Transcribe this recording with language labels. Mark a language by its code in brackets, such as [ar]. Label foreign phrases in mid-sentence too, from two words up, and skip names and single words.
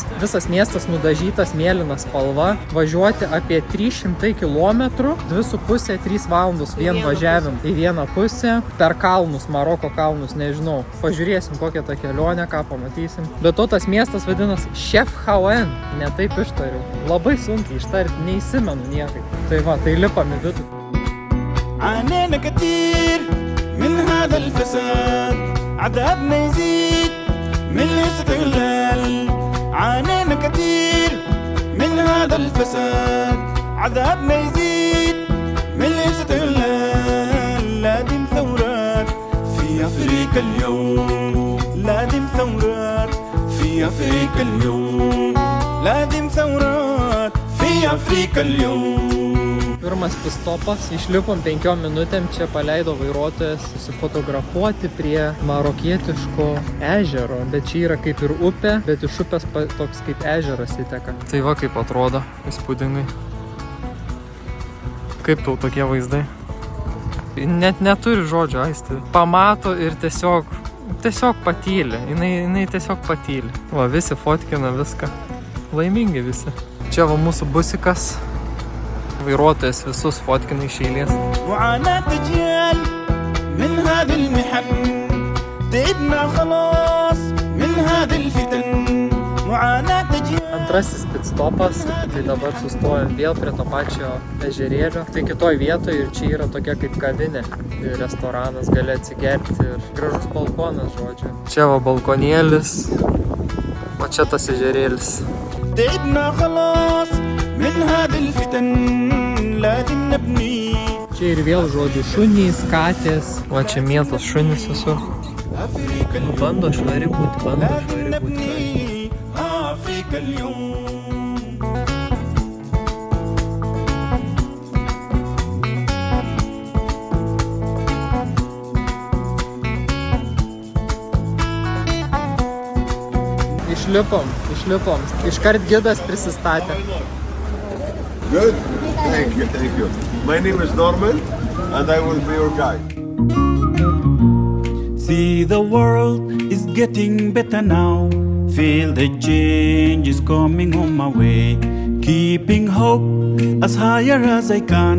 [lt] Visas miestas nudažytas mėlyna spalva. Važiuoti apie 300 km, 2,5-3 valandos vien važiavim į vieną pusę. Per kalnus, Maroko kalnus, nežinau. Pažiūrėsim kokią tą kelionę, ką pamatysim. Bet to tas miestas vadinas Chefchaouen. Ne taip ištariu. Labai sunkiai ištarti, neįsimenu niekaip. Tai va, tai lipam į vidų. [ar] عانينا كتير من هذا الفساد عذابنا يزيد من الاستغلال عانينا كتير من هذا الفساد عذابنا يزيد من الاستغلال لازم ثورات في أفريقيا اليوم لازم ثورات في أفريقيا اليوم لازم ثورات في أفريقيا اليوم. [lt] Pirmas pistopas, išlipom 5 minutėm, čia paleido vairuotojas susifotografuoti prie marokietiško ežero, bet čia yra kaip ir upė, bet iš upės toks kaip ežeras įteka. Tai va kaip atrodo, įspūdingai. Kaip tau tokie vaizdai? Net neturi žodžio, Aisti. Pamato ir tiesiog patyli, jinai tiesiog patyli. Va, visi fotkina viską, laimingi visi. Čia va mūsų busikas. Vairuotojas visus fotkina iš eilės. [ar] معاناة أجيال من هذه المحن تعبنا خلاص من هذه الفتن معاناة أجيال. [lt] Antrasis pitstopas, tai dabar sustojam vėl prie to pačio ežerėlio. Tai kitoj vietoje ir čia yra tokia kaip kavinė ir restoranas, gali atsigerti ir gražus balkonas, žodžiu. Čia va balkonėlis, o čia tas ežerėlis. [ar] تعبنا خلاص من هذه الفتن لازم نبني. [lt] Čia ir vėl žodžiu šunys, katės, o čia mėtos šunys visur. Bando švari būti, bando švari būti. [ar] أفريقيا اليوم. [lt] Išlipom. Iškart gidas prisistatė. [en] Good? Thank you. My name is Norman and I will be your guide. See, the world is getting better now. Feel the change is coming on my way. Keeping hope as higher as I can.